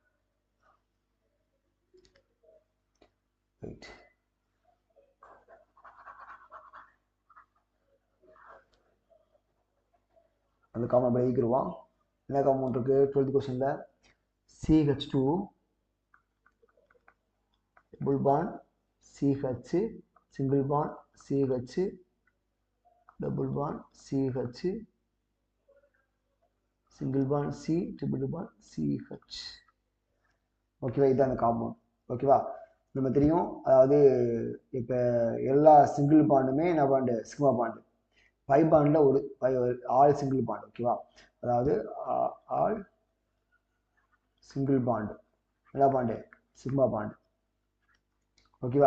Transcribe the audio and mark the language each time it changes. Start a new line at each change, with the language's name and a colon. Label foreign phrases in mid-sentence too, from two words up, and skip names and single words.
Tamil: ரைட் அந்த காமன் அப்படி எழுதிக்கிடுவோம் என்ன காமன் இருக்கு 12th கொஸ்டினில் CH2
English: double bond CH single bond CH double bond CH single bond C triple bond CH
Tamil: ஓகேவா இதுதான் அந்த காம்பவுண்ட் ஓகேவா நம்ம தெரியும் அதாவது இப்போ எல்லா
English: single bond
Tamil: என்ன பாண்டு
English: sigma bond pi bond
Tamil: ஒரு
English: all single bond
Tamil: ஓகேவா அதாவது
English: all single bond
Tamil: என்ன பாண்டு
English: sigma bond
Tamil: ஓகேவா